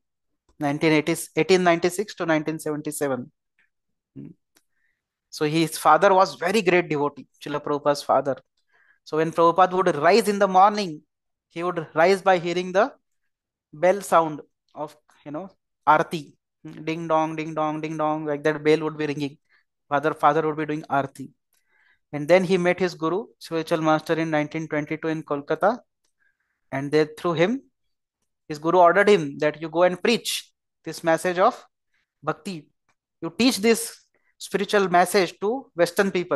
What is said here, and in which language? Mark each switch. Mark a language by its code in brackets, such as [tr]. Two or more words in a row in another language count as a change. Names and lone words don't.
[en] 1896 to 1977. So his father was very great devotee, Srila Prabhupada's father. So when Prabhupada would rise in the morning, he would rise by hearing the bell sound of, Aarti. Ding dong, ding dong, ding dong, like that bell would be ringing. Father would be doing Aarti. And then he met his guru, spiritual master, in 1922 in Kolkata. And then through him, his guru ordered him that you go and preach this message of bhakti. You teach this spiritual message to Western people.